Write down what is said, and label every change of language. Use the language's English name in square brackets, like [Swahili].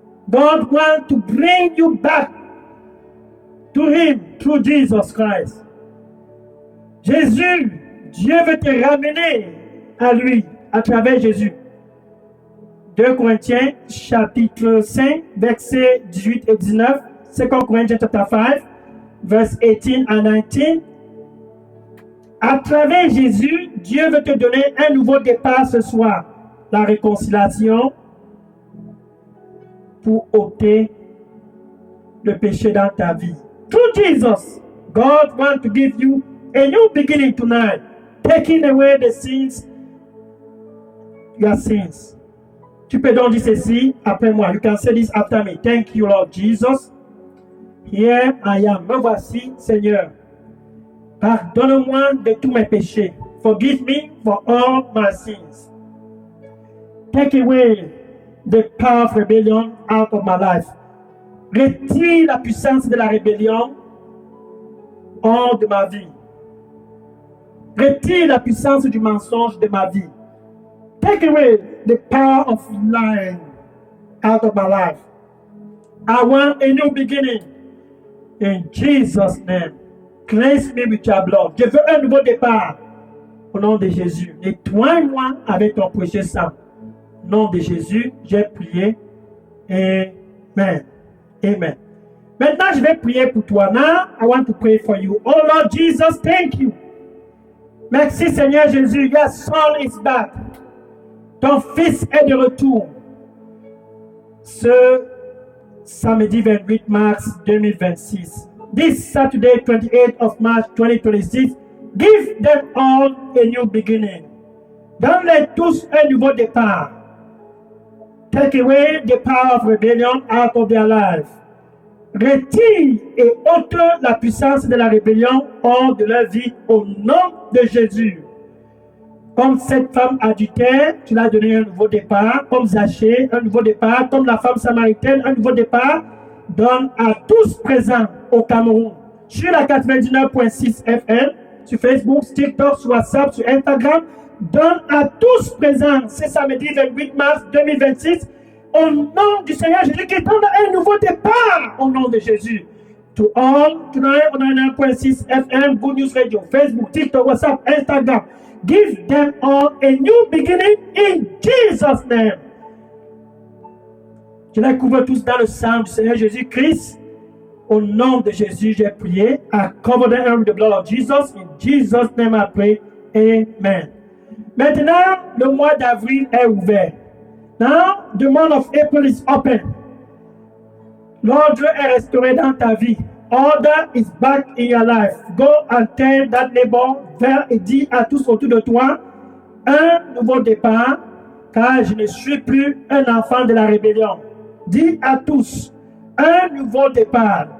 [English] God wants to bring you back to him through Jesus Christ. [French] Jésus, Dieu veut te ramener à lui à travers Jésus. 2 Corinthiens chapitre 5 versets 18 et 19. [English] 2 Corinthians chapter 5 verse 18 and 19. [French] À travers Jésus, Dieu veut te donner un nouveau départ ce soir. La réconciliation pour ôter le péché dans ta vie. [English] Through Jesus, God wants to give you a new beginning tonight, taking away the sins, your sins. [French] Tu peux donc dire ceci après moi. [English] You can say this after me. Thank you, Lord Jesus. Here I am. [French] Me voici, Seigneur. Pardonne-moi de tous mes péchés. [English] Forgive me for all my sins. Take away the power of rebellion out of my life. [French] Retire la puissance de la rébellion hors de ma vie. Retire la puissance du mensonge de ma vie. [English] Take away the power of lying out of my life. I want a new beginning. In Jesus' name. Cleanse me with your blood. [French] Je veux un nouveau départ. Au nom de Jésus. Nettoie-moi avec ton précieux sang. Au nom de Jésus, j'ai prié. Amen. Amen. Maintenant, je vais prier pour toi. [English] Now, I want to pray for you. Oh Lord Jesus, thank you. [French] Merci Seigneur Jésus. [English] Your son is back. [French] Ton fils est de retour. Ce samedi 28 mars 2026. [English] This Saturday, 28th of March 2026, give them all a new beginning. [French] Donne-les tous un nouveau départ. [English] Take away the power of rebellion out of their life. [French] Retire et ôte la puissance de la rébellion hors de leur vie au nom de Jésus. Comme cette femme adultère, tu l'as donné un nouveau départ. Comme Zachée, un nouveau départ. Comme la femme samaritaine, un nouveau départ. Donne à tous présents au Cameroun, sur la 99.6 FM, sur Facebook, sur TikTok, sur WhatsApp, sur Instagram. Donne à tous présents ce samedi 28 mars 2026 au nom du Seigneur Jésus qui donne un nouveau départ au nom de Jésus. [English] To all, tonight on 99.6 FM, Good News Radio, Facebook, TikTok, WhatsApp, Instagram. Give them all a new beginning in Jesus' name. [French] Je les couvre tous dans le sang du Seigneur Jésus-Christ. Au nom de Jésus, j'ai prié. [English] I cover them with the blood of Jesus. In Jesus' name I pray. Amen. [French] Maintenant, le mois d'avril est ouvert. [English] Now, the month of April is open. [French] L'ordre est restauré dans ta vie. [English] Order is back in your life. Go and tell that neighbor, [French] vers et dis à tous autour de toi, un nouveau départ, car je ne suis plus un enfant de la rébellion. Dis à tous, un nouveau départ.